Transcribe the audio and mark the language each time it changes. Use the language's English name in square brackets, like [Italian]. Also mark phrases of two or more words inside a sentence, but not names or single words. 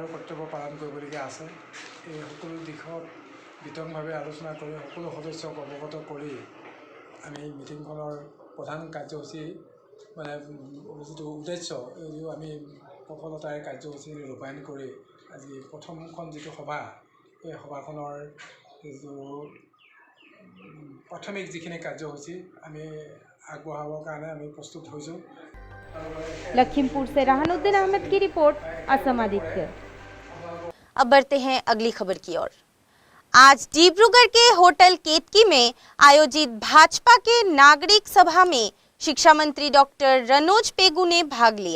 [Assamese] কৰ্তব্য পালন কৰিবলগীয়া আছে এই সকলো দিশত বিতংভাৱে আলোচনা কৰি সকলো সদস্যক অৱগত কৰি আমি মিটিংখনৰ প্ৰধান কাৰ্যসূচী মানে যিটো উদ্দেশ্য এই আমি সফলতাৰে কাৰ্যসূচী ৰূপায়ণ কৰি আজি প্ৰথমখন যিটো সভা এই সভাখনৰ যিটো প্ৰাথমিক যিখিনি কাৰ্যসূচী আমি আগবঢ়াবৰ কাৰণে আমি প্ৰস্তুত হৈছোঁ। [Hindi] लखीमपुर से रहानुद्दीन अहमद की रिपोर्ट, असम आदित्य। अब बढ़ते हैं अगली खबर की ओर। आज डिब्रूगढ़ के होटल केतकी में आयोजित भाजपा के नागरिक सभा में शिक्षा मंत्री डॉक्टर रनोज पेगू ने भाग लिया।